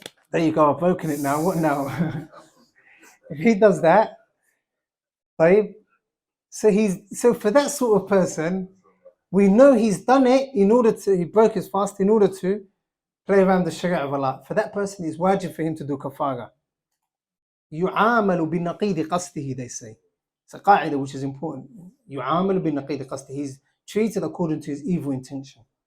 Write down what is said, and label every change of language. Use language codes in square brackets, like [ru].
[en] There you go, I've broken it now. What now? If he does that, right? So for that sort of person, we know he's done it he broke his fast in order to play around the sharia of Allah. For that person, it's wajib for him to do kafara. [ar] يُعَامَلُ بِنَقِيدِ قَصْدِهِ, [en] they say. It's a qa'idah which is important. [ar] يُعَامَلُ بِنَقِيدِ قَصْدِهِ. [en] He's treated according to his evil intention.